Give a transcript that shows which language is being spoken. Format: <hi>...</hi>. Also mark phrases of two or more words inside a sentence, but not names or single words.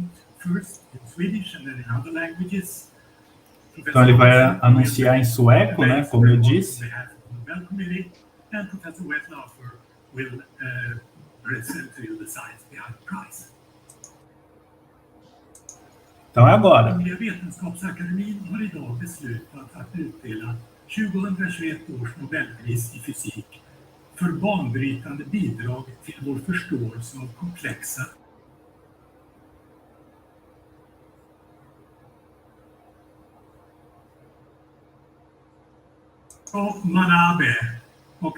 <pt>Então ele vai anunciar em sueco, né? Como eu disse. Então é agora.</pt> <sv>Vetenskapsakademin har idag beslutat att utdela 2021 års Nobelpris i fysik för banbrytande bidrag till vår förståelse av komplexa Manabe och</sv>